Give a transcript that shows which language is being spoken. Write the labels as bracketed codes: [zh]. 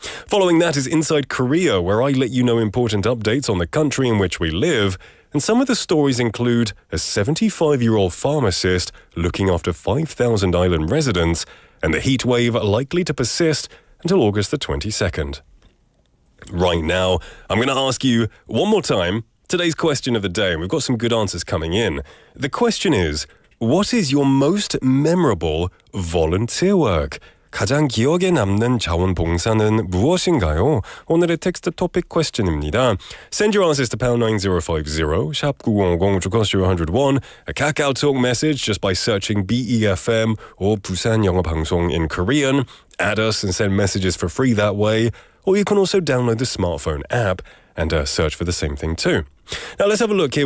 [en] Following that is Inside Korea, where I let you know important updates on the country in which we live, and some of the stories include a 75-year-old pharmacist looking after 5,000 island residents, and the heatwave likely to persist until August the 22nd. Right now, I'm going to ask you one more time today's question of the day. We've got some good answers coming in. The question is, what is your most memorable volunteer work? [ko] 가장 기억에 남는 자원봉사는 무엇인가요? 오늘의 텍스트 토픽 퀘스천입니다. [en] Send your answers to #9050, 샵 9050, which will cost you 101. A Kakao Talk message just by searching BEFM or 부산영어방송 in Korean. Add us and send messages for free that way. Or you can also download the smartphone app and search for the same thing too. Now let's have a look here.